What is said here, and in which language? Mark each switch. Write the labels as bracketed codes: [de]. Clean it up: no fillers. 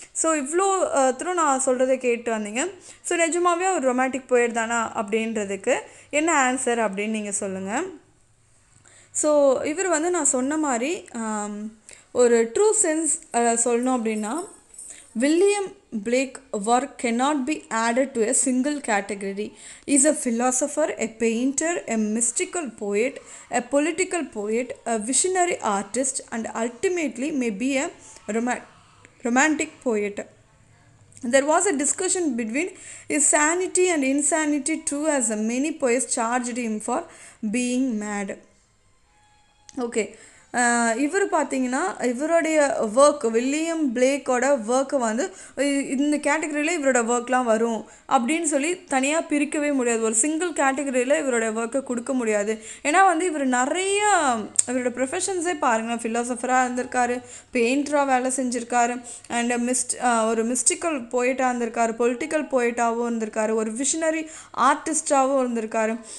[ta] So இவ்வளோ தூரம் நான் சொல்கிறத கேட்டு வந்தீங்க. ஸோ நிஜமாகவே அவர் ரொமான்டிக் போயட் தானா அப்படின்றதுக்கு என்ன ஆன்சர் அப்படின்னு நீங்கள் சொல்லுங்கள். ஸோ இவர் வந்து நான் சொன்ன மாதிரி ஒரு ட்ரூ சென்ஸ் சொல்லணும் அப்படின்னா, [en] William Blake work cannot be added to a single category. He is a philosopher, a painter, a mystical poet, a political poet, a visionary artist, and ultimately may be a romantic poet. There was a discussion between his sanity and insanity too, as many poets charged him for being mad. Okay. [ta] இவர் பார்த்தீங்கன்னா இவருடைய work, William பிளேக்கோட ஒர்க்கை வந்து இந்த கேட்டகரியில் இவரோட ஒர்க்லாம் வரும் அப்படின்னு சொல்லி தனியாக பிரிக்கவே முடியாது. ஒரு சிங்கிள் கேட்டகரியில் இவரோட ஒர்க்கை கொடுக்க முடியாது. ஏன்னா வந்து இவர் நிறைய இவரோட ப்ரொஃபஷன்ஸே பாருங்கள், ஃபிலாசபராக இருந்திருக்காரு, பெயிண்டராக வேலை செஞ்சுருக்காரு, அண்ட் ஒரு மிஸ்டிக்கல் போய்ட்டாக இருந்திருக்காரு, பொலிட்டிக்கல் போய்ட்டாகவும் இருந்திருக்காரு, ஒரு விஷனரி ஆர்டிஸ்டாகவும் இருந்திருக்காரு.